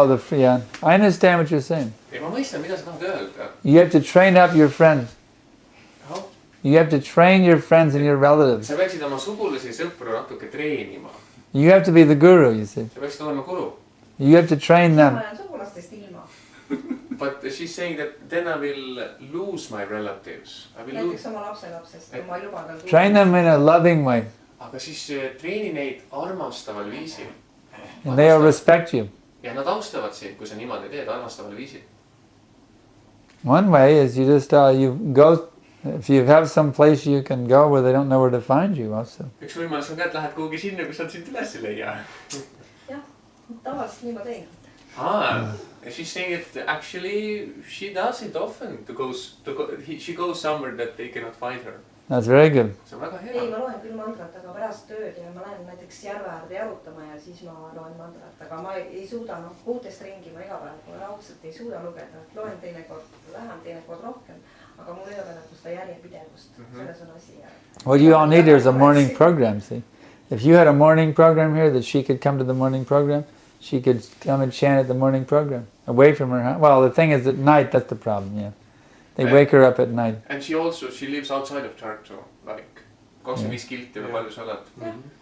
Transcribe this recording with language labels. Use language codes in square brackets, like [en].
[en] Yeah, I understand what you're saying. [et] Ja ma mõistan, mida sa tahad öelda. [en] You have to train up your friends. Oh. You have to train your friends and your relatives. [et] Sa peaksid oma sugulasi sõpru natuke treenima. [en] You have to be the guru, you see. [et] Sa peaksid olema guru. [en] You have to train them. [et] Ma olen sugulastest ilma. [en] But she's saying that then I will lose my relatives. I will [et] Näiteks oma lapselapsest, kui ma ei luba tal. [en] Train them in a loving way. [et] Aga siis treeni neid armastaval viisil. [en] And they'll respect you. [et] Ja nad austavad sind, kui sa niimoodi teed, armastaval viisil. [en] One way is you just, you go, if you have some place you can go where they don't know where to find you also. [et] Üks võimalus on ka, et lähed kuhugi sinna, kus nad sind üles ei leia. Jah, tavaliselt nii ma teen. [en] She's saying that actually she does it often. She goes somewhere that they cannot find her. That's very good. [et] See on väga Ei, hea. ma loen küll mantrat, aga pärast tööd ja ma lähen näiteks järve äärde jalutama ja siis ma loen mantrat, aga ma ei suuda, kuutest ringi ma iga päev raudselt ei suuda lugeda. Loen teinekord vähem, teinekord rohkem, aga mul ei ole nagu seda järjepidevust. Selles on asi. [en] What you all need is a morning program, see. If you had a morning program here that she could come to the morning program, she could come and chant at the morning program, away from her house. Well, the thing is at night, that's the problem, yeah. They wake her up at night. And she lives outside of Tartu, like 25 [et] kilti või palju sa oled?